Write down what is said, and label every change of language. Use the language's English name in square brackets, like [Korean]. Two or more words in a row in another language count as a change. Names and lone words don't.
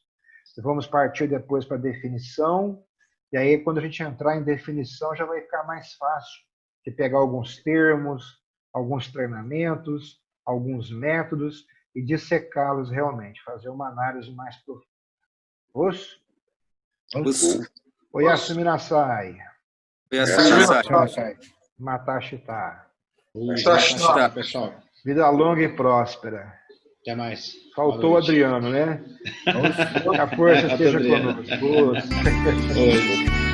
[Portuguese] Vamos partir depois para a definição. E aí, quando a gente entrar em definição, já vai ficar mais fácil de pegar alguns termos, alguns treinamentos, alguns métodos e dissecá-los realmente, fazer uma análise mais profunda. Osso? [Japanese] おやすみなさい. おやすみなさい. Matashita. Matashita, [Portuguese] pessoal. Vida longa e próspera. Até mais. Faltou o Adriano, né? Que a força esteja conosco.